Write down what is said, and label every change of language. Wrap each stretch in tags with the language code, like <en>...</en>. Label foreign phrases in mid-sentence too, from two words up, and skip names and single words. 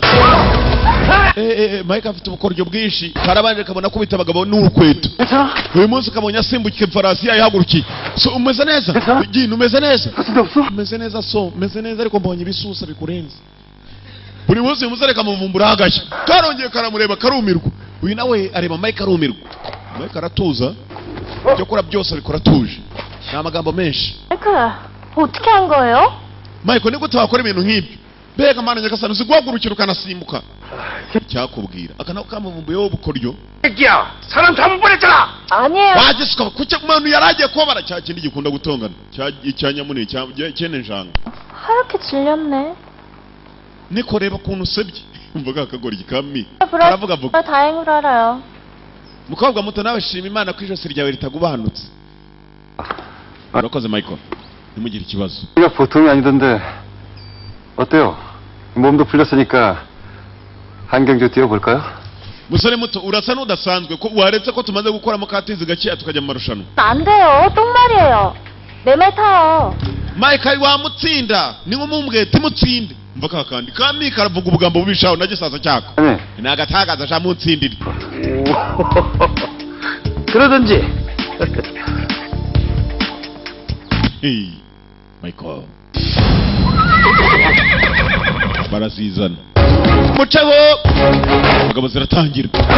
<rw>Michael afite ubukoryo bwinshi karabanje kabona kubita abagabo n'urukweto uyu munsi kabonye asimbukiye farasi yayihagurukiye so umeze neza gino umeze neza umeze neza so umeze neza ariko mbonye ibisusa bikurenze buri munsi uyu musore kamuvumbura agashya karongeye karamureba karumirwa uyu nawe areba Michael arumirwa Michael aratuza ibyo akora byose abikora atuje nta magambo menshi</rw> <ko>마이클 어떻게 한 거예요?</ko> <rw>Michael ni gute wakora ibintu nk'ibyo mbega mana nyagasani uzi guhagurukira ukanasimbuka cyakubwira akana kamuvumbuyeho ubukoryo</rw> <ko>새끼야 사람 잘못 보냈잖아 아니에요.</ko> <rw>wagisuka kuki umuntu yaragiye kubara cya kindi gikunda gutongana cya nyamune cyene njanga</rw> <ko>하얗게 질렸네.</ko> <rw>niko reba ukuntu usebye mvuga akagoryi kami aravuga vuga</rw> <ko>다행으로 알아요.</ko> <rw>mukobwa muto nawe shima Imana ko ijosi ryawe ritagubanutse urakoze Michael ntimugire ikibazo</rw> <ko>이가 보통이 아니던데 어때요? 몸도 풀렸으니까 한경주 뛰어볼까요?</ko> <rw>musore muto urasa n'udasanzwe ko waretse ko tumaze gukora mukatizi gakeya tukajya mu marushanwa</rw> <ko>안 돼요. 똥말이에요. 내 말 타요.</ko> <rw>Michael wamutsinda ni nk'umumbwe timutsinde mva kakandi kami karavuga ubugambo bubishaho na gisaza cyako</rw> <ko>아니</ko> <rw>ni agatagaza sha mutsindire</rw> <ko>그러든지</ko> <rw>hey Michael barazizana muceho ingabo ziratangira</rw>